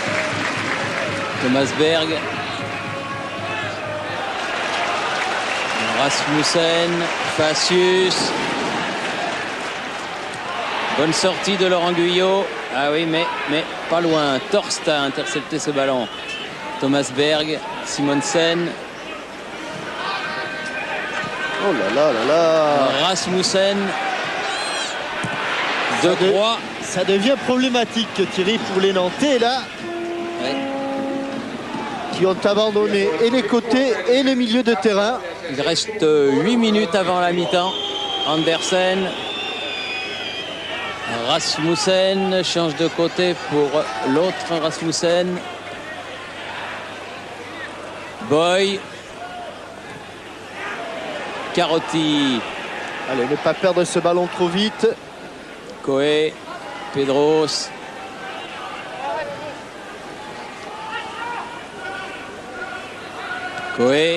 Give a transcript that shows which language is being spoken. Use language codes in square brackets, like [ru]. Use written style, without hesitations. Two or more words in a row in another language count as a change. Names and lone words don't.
[fr] Thomas Berg. Rasmussen, Facius. Bonne sortie de Laurent Guyot. Ah oui, mais pas loin. Torst a intercepté ce ballon. Thomas Berg, Simonsen. Oh là là là là. Rasmussen. De Croix. Ça devient problématique, Thierry, pour les Nantais, là. Ouais. Qui ont abandonné et les côtés et le milieu de terrain. Il reste 8 minutes avant la mi-temps. Andersen. Rasmussen change de côté pour l'autre Rasmussen. Boy. Carotti. Allez, ne pas perdre ce ballon trop vite. Coé. Pedros. Coé.